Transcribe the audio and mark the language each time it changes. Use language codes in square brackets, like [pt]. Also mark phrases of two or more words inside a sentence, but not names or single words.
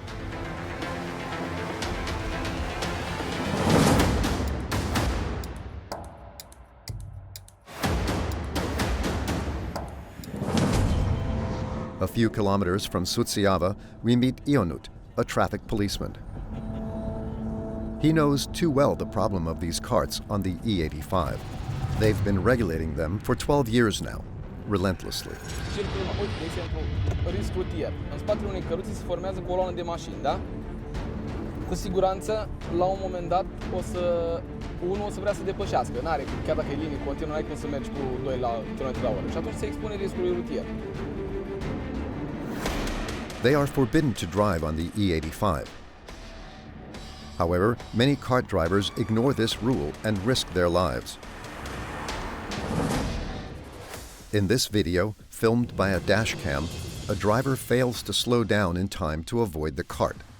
[en] A few kilometers from Suceava, we meet Ionut, a traffic policeman. He knows too well the problem of these carts on the E85. They've been regulating them for 12 years now, relentlessly. [ro] Uite, de exemplu, risc rutier. În spatele unei căruții se formează coloană de mașini, da? Cu siguranță, la un moment dat, unul o să vrea să depășească. N-are, chiar dacă e linie continuă, n-ai cum să mergi cu 2 km/h. Și atunci se expune riscului rutier. [en] They are forbidden to drive on the E85. However, many cart drivers ignore this rule and risk their lives. In this video, filmed by a dash cam, a driver fails to slow down in time to avoid the cart.